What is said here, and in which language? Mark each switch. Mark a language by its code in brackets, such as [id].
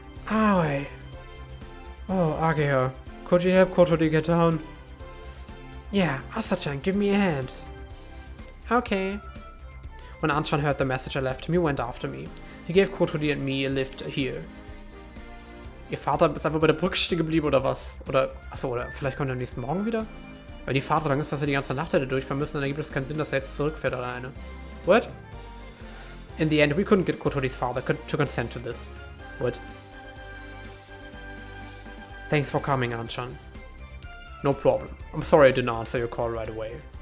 [en] Aoi. Oh, Ageha. Could you help Kotori get down? Yeah, Asa-chan, give me a hand. Okay. When Anchan heard the message I left him, he went after me. He gave Kotori and me a lift here. [de] Ihr Vater ist einfach bei der Brücke stehen geblieben oder was? Oder vielleicht kommt er am nächsten Morgen wieder? Weil die Fahrt so lang ist, dass er die ganze Nacht hätte durchfahren müssen, dann ergibt es keinen Sinn, dass er jetzt zurückfährt alleine. [en] What? In the end, we couldn't get Kotori's father to consent to this. What? Thanks for coming, Anchan. No problem. I'm sorry I didn't answer your call right away.